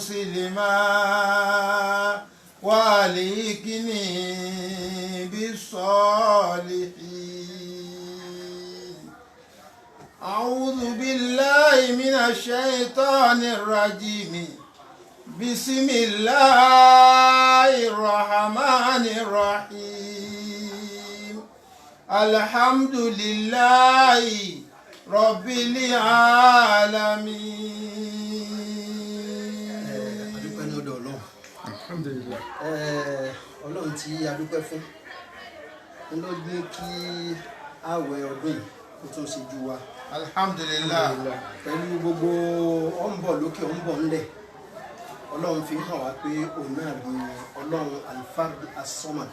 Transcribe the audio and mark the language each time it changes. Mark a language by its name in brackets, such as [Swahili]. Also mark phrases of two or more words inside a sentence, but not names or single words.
[Arabic] مسلما وألحقني بالصالحين أعوذ بالله من الشيطان الرجيم بسم الله الرحمن الرحيم الحمد لله رب العالمين. [Yoruba] adúpẹ́ ní ọ̀dọ̀ Ọlọ́run. Alhamdulillah. Ọlọ́run tí adúpẹ́ fún ń ló ní kí ààwẹ̀ ọdún yìí kó tún ṣe ju wa. Alhamdulillah. pẹ̀lú gbogbo ọ̀nbọ̀ lókè ọ̀nbọ̀ ńlẹ̀ Ọlọ́run fi hàn wá pé òun náà ni Ọlọ́run Al-Fard As-Samad.